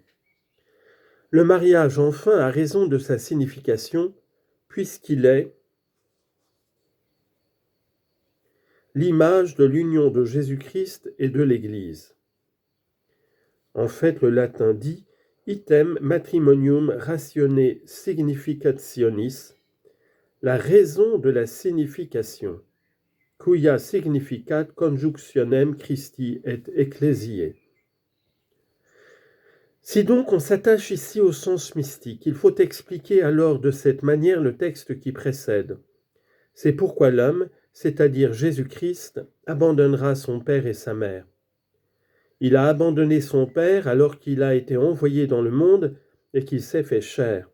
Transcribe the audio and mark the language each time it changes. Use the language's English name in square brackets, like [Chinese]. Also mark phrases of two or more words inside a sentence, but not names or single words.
[French] Le mariage enfin a raison de sa signification, puisqu'il est l'image de l'union de Jésus-Christ et de l'Église. En fait, le latin dit « [Latin] item matrimonium ratione significationis », [French] la raison de la signification, [Latin] cuia significat conjunctionem Christi et Ecclesiae. [French] Si donc on s'attache ici au sens mystique, il faut expliquer alors de cette manière le texte qui précède. C'est pourquoi l'homme, c'est-à-dire Jésus-Christ, abandonnera son père et sa mère. Il a abandonné son père alors qu'il a été envoyé dans le monde et qu'il s'est fait chair.